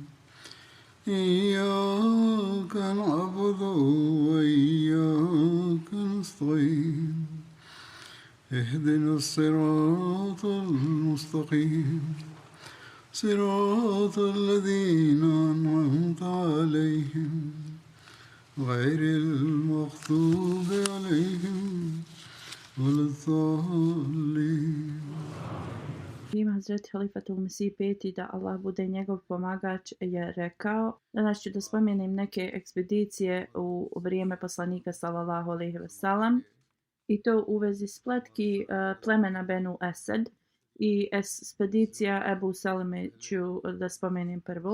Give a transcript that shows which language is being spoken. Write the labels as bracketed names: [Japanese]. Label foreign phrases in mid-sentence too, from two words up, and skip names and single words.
[Arabic] إياك نعبد وإياك نستعين اهدنا الصراط المستقيم صراط الذين أنعمت عليهم غير المغضوب عليهم ولا الضالين. [Bosnian] Ima Hazreti Halifatul Mesih peti da Allah bude njegov pomagač je rekao: danas ću da spomenem neke ekspedicije u vrijeme poslanika [Arabic] صلى الله عليه وسلم [Bosnian] i to u vezi spletki plemena Benu Esed i ekspedicija Ebu Seleme ću da spomenem prvo.